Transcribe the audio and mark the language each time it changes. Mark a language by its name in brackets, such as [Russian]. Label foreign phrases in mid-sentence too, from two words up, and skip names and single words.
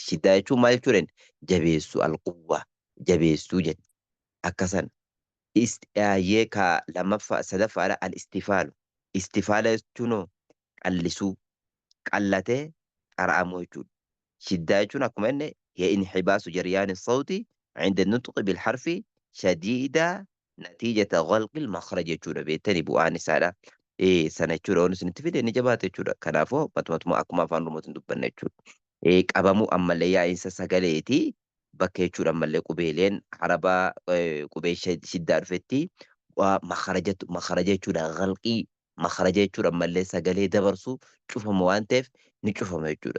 [Oromo] Shiddaa jechuun maal jechuudha? Jabeessuu alquwwaa jabeessuu jenne akkasan. Yee ka lammaffaa sadaffaadha al-istifaalu. Istifaala jechuun qallisuu qallatee qara'amuu jechuudha. Shiddaa jechuun akkuma inni inxibaasu jariyaan sawti [Arabic] عند النطق بالحرف شديدة نتيجة غلق المخرج [Oromo] jechuudha beektanii bu'aan isaadha. Sana jechuudha waan isinitti fide ni jabaata jechuudha. Kanaafuu batuma akkuma afaan oromootiin dubbanna jechuudha. Qabamuu ammallee yaa'insa sagaleeti bakka jechuudha ammallee qubeeleen harabaa qubee shiddaa dhufetti makaraja jechuudha ghalqii makaraja jechuudha ammallee sagalee dabarsu cufama waan ta'eef ni cufama jechuudha.